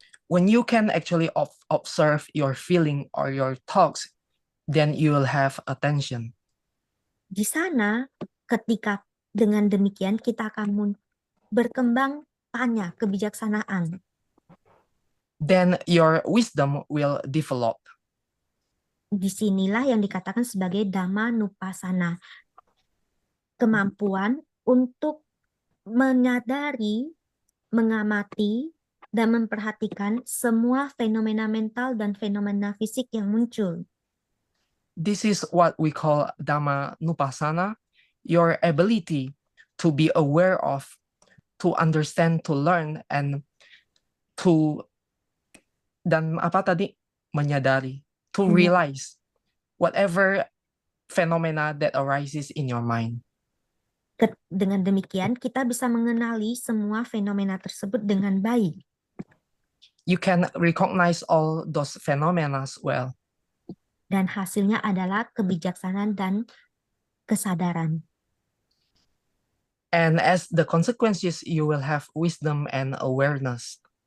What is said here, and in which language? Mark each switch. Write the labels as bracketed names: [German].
[English] When you can actually observe your feeling or your thoughts, then you will have attention. [Indonesian] Di sana, ketika dengan demikian kita akan berkembang tanya kebijaksanaan. [English] Then your wisdom will develop. [Indonesian] Disinilah yang dikatakan sebagai Dhamma Nupassana. Kemampuan untuk menyadari, mengamati, dan memperhatikan semua fenomena mental dan fenomena fisik yang muncul. [English] This is what we call Dhamma Nupassana, your ability to be aware of, to understand, to learn, and to [Indonesian] menyadari, [English] to realize whatever phenomena that arises in your mind. [Indonesian] Dengan demikian, kita bisa mengenali semua fenomena tersebut dengan baik. [English] You can recognize all those phenomena well. [Indonesian] Dan hasilnya adalah kebijaksanaan dan kesadaran. [English] And as the consequences, you will have wisdom and awareness.